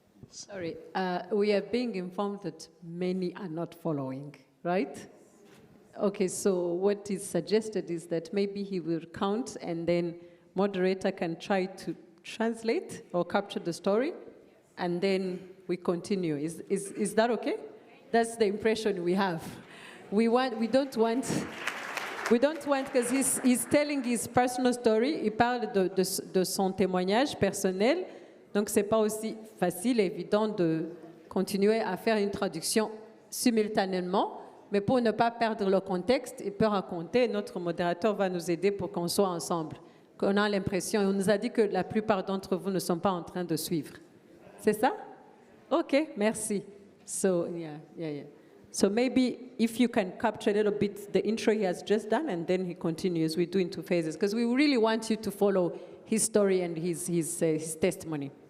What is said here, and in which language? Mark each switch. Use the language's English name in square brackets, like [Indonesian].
[English] Sorry, we are being informed that many are not following, right? Okay, so what is suggested is that maybe he will count and then moderator can try to translate or capture the story and then we continue. Is that okay? That's the impression we have. We don't want, because he's telling his personal story, [French] il parle de son témoignage personnel, donc c'est pas aussi facile et évident de continuer à faire une traduction simultanément, mais pour ne pas perdre le contexte, il peut raconter, notre modérateur va nous aider pour qu'on soit ensemble, qu'on a l'impression, on nous a dit que la plupart d'entre vous ne sont pas en train de suivre. C'est ça? Okay, merci. [English] So, yeah. So maybe if you can capture a little bit the intro he has just done and then he continues, we do into phases, because we really want you to follow his story and his testimony.